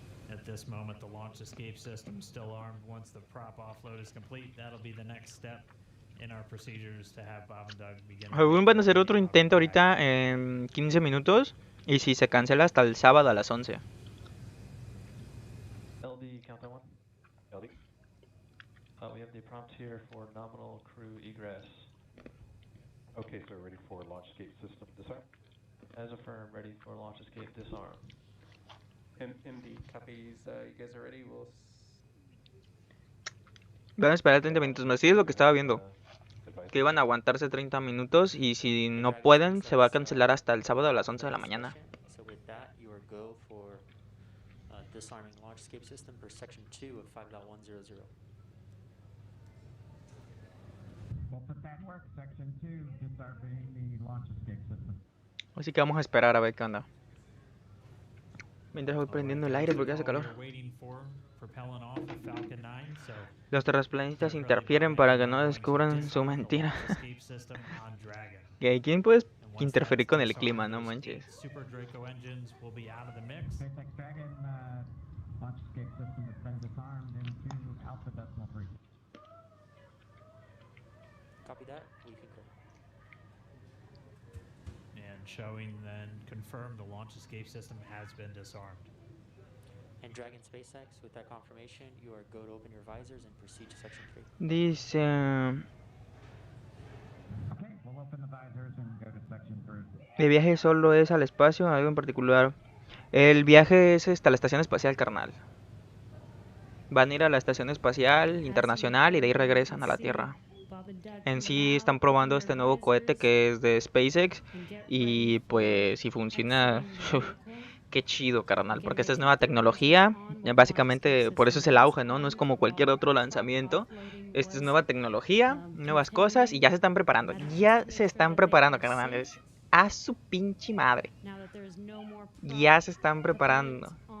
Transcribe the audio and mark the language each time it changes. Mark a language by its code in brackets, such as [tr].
[en] At this moment, the launch escape system is still armed. Once the prop offload is complete, that'll be the next step in our procedures to have Bob and Doug begin. [es] Según van a hacer otro intento ahorita en 15 minutos. Y si se cancela hasta el sábado a las 11. [en] LD, count one. LD. We have the prompt here for nominal crew egress. Okay, so ready for launch escape system disarm. As affirmed, ready for launch escape disarm. MD, copies. You guys are ready. We'll. [es] Van a esperar 30 minutos más. Sí, es lo que estaba viendo. Que iban a aguantarse 30 minutos y si no pueden, se va a cancelar hasta el sábado a las 11 de la mañana. [en] So with that, you are go for disarming launch escape system per section 2 of 5.100. We'll put that work, section 2, disarming the launch escape system. [es] Así que vamos a esperar a ver qué onda. Mientras voy prendiendo el aire porque hace calor. Los terraplanistas interfieren para que no descubran su mentira. ¿Quién puede interferir con el clima? No manches. [en] Copy that. We concur. And showing then confirmed the launch escape system has been disarmed. And Dragon SpaceX, with that confirmation, you are go to open your visors and proceed to section 3. [es] Dice... [en] Okay, we'll open the visors and go to section 3. [es] El viaje solo es al espacio, algo en particular. El viaje es hasta la estación espacial, carnal. Van a ir a la estación espacial internacional y de ahí regresan a la Tierra. En sí están probando este nuevo cohete que es de SpaceX y pues si funciona, qué chido, carnal, porque esta es nueva tecnología, básicamente por eso es el auge, ¿no? No es como cualquier otro lanzamiento, esta es nueva tecnología, nuevas cosas y ya se están preparando, carnales, a su pinche madre, ya se están preparando.